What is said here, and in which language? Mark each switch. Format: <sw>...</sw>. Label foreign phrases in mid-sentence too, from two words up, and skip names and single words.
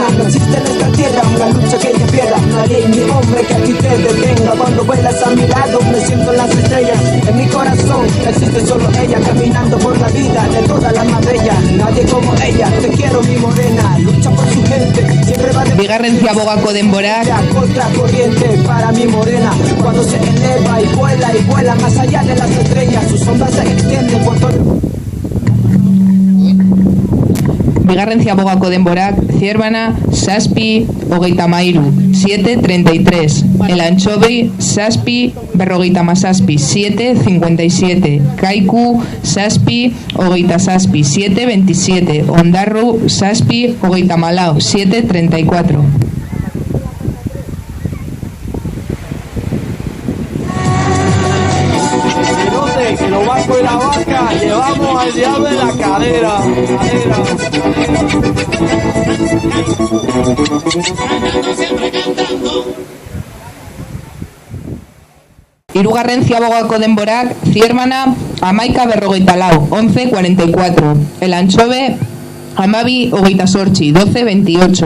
<es>No existe en esta tierra una lucha que ella pierda. No hay ley ni hombre que aquí te detenga. Cuando vuelas a mi lado me siento en las estrellas. En mi corazón existe solo ella, caminando por la vida de toda la más bella. Nadie como ella, te quiero mi morena. Lucha por su gente, siempre va de</es> <eu>Bigarren ziabogako denborak,</eu> <es>contra corriente para mi morena. Cuando se eleva y vuela más allá de las estrellas. Su sombra se extiende por todo.</es> <eu>Bigarren ziabogako denborak, Zierbana, zazpi, hogeita amairu, 7,33. El Antxobe, zazpi, berrogeita mazazpi, 7,57. Kaiku, zazpi, hogeita zazpi, 7,27. Ondarru, zazpi, hogeita malau, 7,34.</eu> <es>Que lo banco y la vaca llevamos al diablo en la cadera.</es> <eu>Hirugarren ziabogako denborak, Zierbana, amaika, berrogeita lau, 11,44. El Antxobe, amabi, hogeita sortzi, 12,28.</eu>